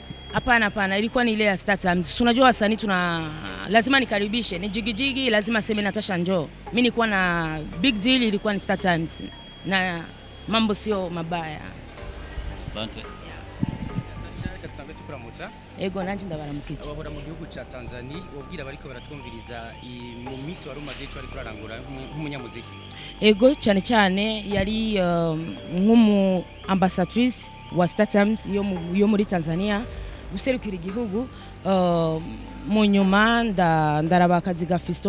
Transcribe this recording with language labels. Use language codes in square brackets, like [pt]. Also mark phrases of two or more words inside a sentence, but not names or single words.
[sw] Hapana, ilikuwa ni ile ya Star Times. Unajua wasanii lazima nikaribishe. Ni jigijigi lazima sema Natasha njoo. Mimi nilikuwa na [en] big deal, [sw] ilikuwa ni Star Times. Na mambo sio mabaya. Asante. [rn] Natasha katika ndakuramutsa. Ego nanje ndabaramukije. Abahora mu gihugu ca Tanzania wobwira bariko baratwumviriza mu minsi wari umaze cyo ari kurarangura nk'umunyamuziki. Ego cyane cyane yari nk'umu ambassadrice wa Star Times yo muri Tanzania guserukira igihugu mu nyuma ndaraba akazi ga Fiston.